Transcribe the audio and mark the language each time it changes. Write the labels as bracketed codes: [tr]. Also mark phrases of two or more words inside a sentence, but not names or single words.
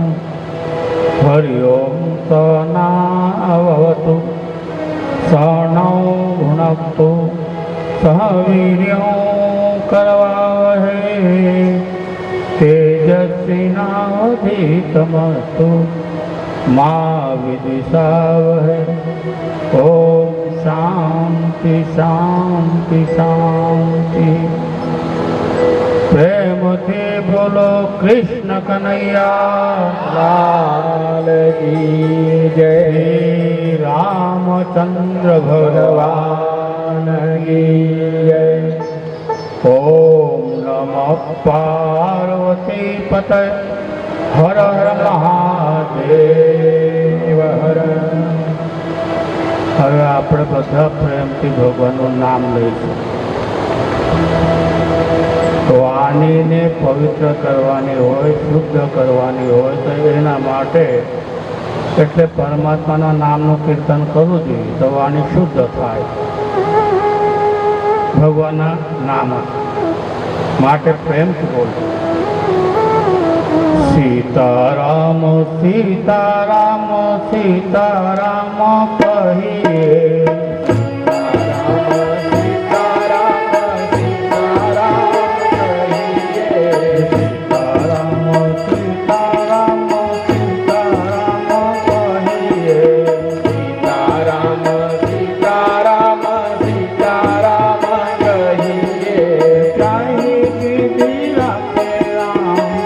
[sa] हरि ओं सहनावतु सहनौ भुनक्तु सह वीर्यं करवावहै तेजस्विनावधीतमस्तु मा विद्विषावहै। ओम शांति शांति शांति। [hi] प्रेम से बोलो कृष्ण कन्हैया लाल की जय। रामचंद्र भगवान की जय। [sa] ओम नमः पार्वती पतये हर हर महादेव हर। [gu] હવે આપણે બધા પ્રેમથી ભગવાનનું નામ લઈશું. વાણીને પવિત્ર કરવાની હોય, શુદ્ધ કરવાની હોય તો એના માટે એટલે પરમાત્માના નામનું કીર્તન કરવું જોઈએ તો વાણી શુદ્ધ થાય ભગવાનના નામ માટે પ્રેમથી બોલવું. [hi] सीताराम सीताराम सीताराम कहिए सीताराम सीताराम सीताराम सीताराम सीताराम कहिए सीताराम सीताराम सीताराम कहिए चाहे विधि राखे राम